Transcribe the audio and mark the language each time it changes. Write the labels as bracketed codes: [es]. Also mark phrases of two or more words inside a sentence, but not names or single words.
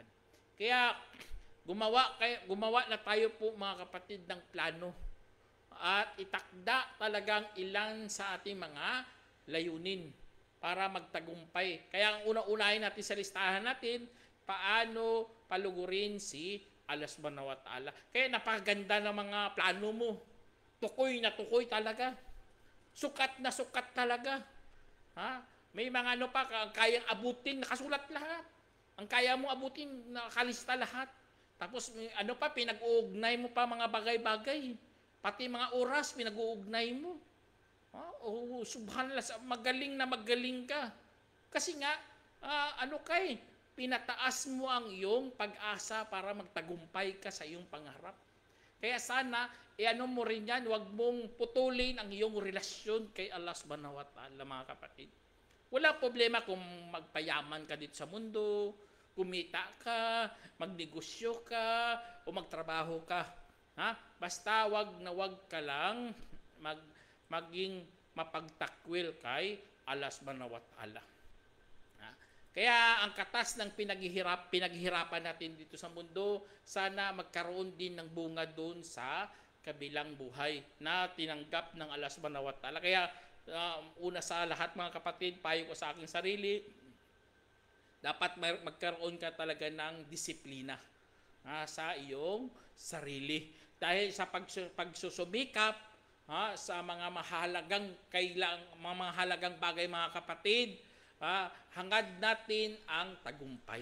[tl] Kaya gumawa na tayo po mga kapatid ng plano at itakda talagang ilan sa ating mga layunin para magtagumpay. Kaya ang una-unahin natin sa listahan natin, paano palugurin si [ar] الله سبحانه وتعالى. [tl] Kaya napakaganda ng mga plano mo. Tukoy na tukoy talaga. Sukat na sukat talaga. May mga kayang abutin, nakasulat lahat. Ang kaya mo abutin, nakalista lahat. Tapos pinag-uugnay mo pa mga bagay-bagay. Pati mga oras, pinag-uugnay mo. Subhanallah, magaling ka. Kasi nga, pinataas mo ang iyong pag-asa para magtagumpay ka sa iyong pangarap. Kaya sana, mo rin yan, huwag mong putulin ang iyong relasyon kay [ar] الله سبحانه وتعالى, [tl] mga kapatid. Wala problema kung magpayaman ka dito sa mundo, kumita ka, magnegosyo ka, o magtrabaho ka. Basta wag ka lang maging mapagtakwil kay [ar] الله سبحانه وتعالى. [tl] Kaya ang katas ng pinaghihirapan natin dito sa mundo, sana magkaroon din ng bunga doon sa kabilang buhay na tinanggap ng [ar] الله سبحانه وتعالى. [tl] Kaya una sa lahat mga kapatid, payo ko sa aking sarili, dapat magkaroon ka talaga ng disiplina sa iyong sarili. Dahil sa pagsusumikap sa mga mahalagang bagay mga kapatid, hangad natin ang tagumpay.